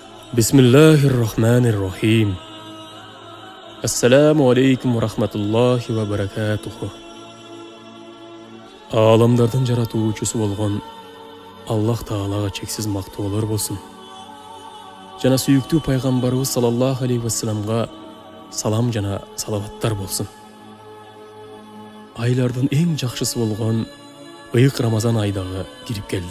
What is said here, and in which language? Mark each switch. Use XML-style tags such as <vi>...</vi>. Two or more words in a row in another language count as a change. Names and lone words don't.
<ar>بسم الله الرحمن الرحيم. السلام عليكم ورحمة الله وبركاته.</ar> <ky>Alamlardan жаратуучусу болгон Аллах Таалага чексиз мактоолор болсун. Жана сүйүктүү пайгамбарыбыз</ky> <ar>صلى الله عليه</ar> <ky>вассаламга салам жана салаваттар болсун. Айлардын эң жакшысы болгон ыйык Рамазан айдагы кирип келди.</ky>